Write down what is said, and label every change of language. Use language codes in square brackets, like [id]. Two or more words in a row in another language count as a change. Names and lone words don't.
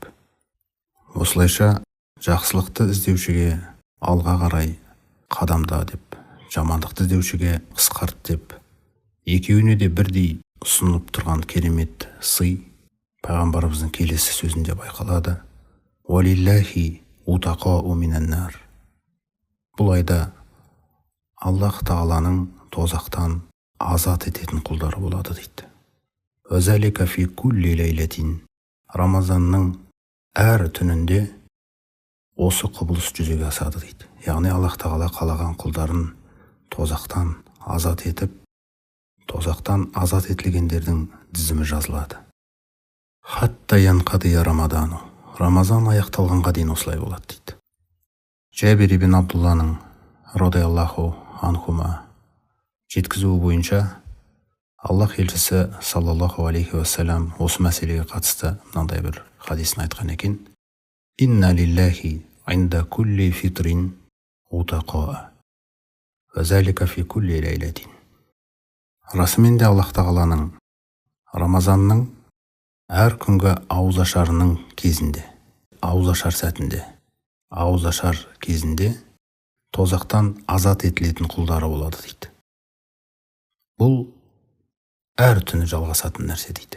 [kk] Осылайша жақсылықты іздеушіге алға қарай қадамда деп, жамандықты іздеушіге қысқарт деп, екеуіне де бірдей ұсынылып тұрған керемет сый пайғамбарымыздың келесі сөзінде байқалады. [ar] ولله عتقاء من النار. [kk] Бұл айда Аллах тағаланың тозақтан азат ететін құлдары болады дейді. [ar] وذلك في كل ليلة. [kk] Рамазанның әр түнінде осы құбылыс жүзеге асады дейді. Яғни Аллах тағала қалаған құлдарын тозақтан азат етіп, тозақтан азат етілгендердің тізімі жазылады. [ar] حتى ينقضي رمضان. [kk] Рамазан аяқталғанға дейін осылай болады дейді. Жәбир ибн Абдулланың [ar] رضي الله عنهما [kk] жеткізуі бойынша Аллах елшісі [ar] صلى الله عليه وسلم [kk] осы мәселеге қатысты мынандай бір хадисін айтқан екен. [ar] إن لله عند كل فطر عتقاء وذلك في كل ليلة. [kk] Расымен де Аллах тағаланың Рамазанның әр күнгі ауызашарының кезінде, ауызашар сәтінде, ауызашар кезінде тозақтан азат етілетін құлдары болады дейді. Бұл әр түні жалғасатын нәрсе дейді.